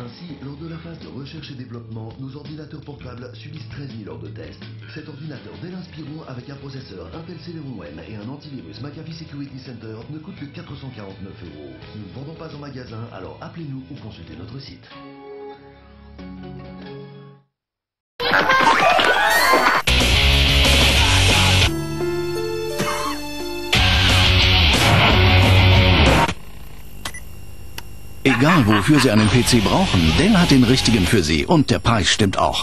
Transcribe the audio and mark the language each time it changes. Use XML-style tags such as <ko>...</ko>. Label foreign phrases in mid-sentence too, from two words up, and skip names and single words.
<fr>Ainsi, lors de la phase de recherche et développement, nos ordinateurs portables subissent 13 000 heures de tests. Cet ordinateur Dell Inspiron avec un processeur Intel Celeron M et un antivirus McAfee Security Center ne coûte que 449 €. Nous ne vendons pas en magasin, alors appelez-nous ou consultez notre site.</fr> <de>Egal wofür Sie einen PC brauchen, Dell hat den richtigen für Sie und der Preis stimmt auch.</de>